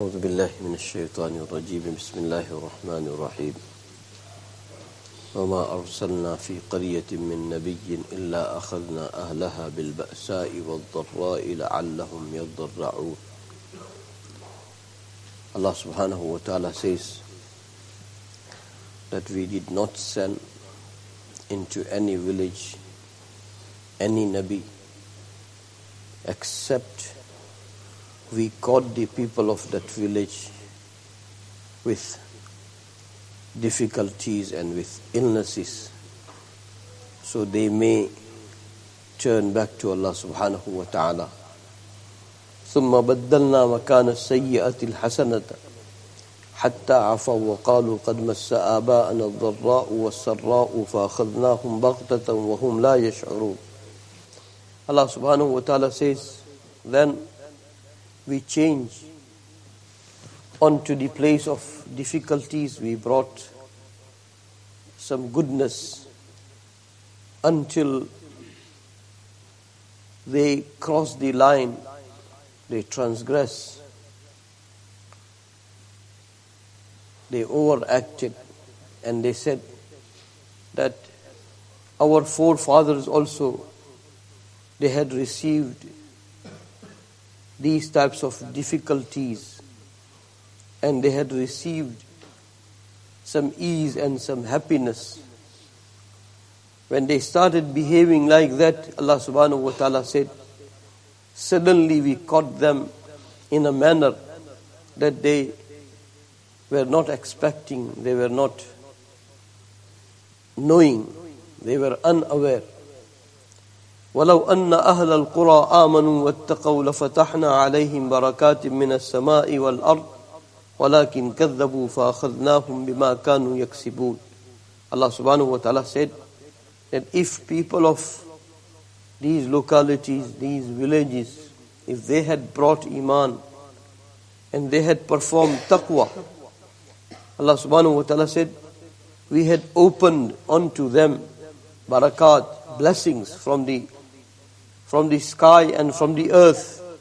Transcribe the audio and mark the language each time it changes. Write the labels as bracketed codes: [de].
[ar] أعوذ بالله من الشيطان الرجيم بسم الله الرحمن الرحيم وما أرسلنا في قرية من نبي إلا أخذنا أهلها بالبأساء والضراء لعلهم يضرعون. [en] Allah subhanahu wa ta'ala says that we did not send into any village any Nabi except we caught the people of that village with difficulties and with illnesses, so they may turn back to Allah subhanahu wa ta'ala. [ar] ثم بدلنا مكان السيئة الحسنة حتى عفوا وقالوا قد مس آباءنا الضراء والسراء فأخذناهم بغتة وهم لا يشعرون. [en] Allah subhanahu wa ta'ala says, then we change onto the place of difficulties, we brought some goodness until they cross the line, they transgress, they overacted, and they said that our forefathers also, they had received these types of difficulties and they had received some ease and some happiness. When they started behaving like that, Allah subhanahu wa ta'ala said, suddenly we caught them in a manner that they were not expecting, they were not knowing, they were unaware. [ar] ولو أن أهل القرى آمنوا واتقوا لفتحنا عليهم بركات من السماء والأرض ولكن كذبوا فأخذناهم بما كانوا يكسبون. [en] Allah subhanahu wa ta'ala said that if people of these localities, these villages, if they had brought iman and they had performed taqwa, Allah subhanahu wa ta'ala said, we had opened unto them barakat, blessings from the sky and from the earth.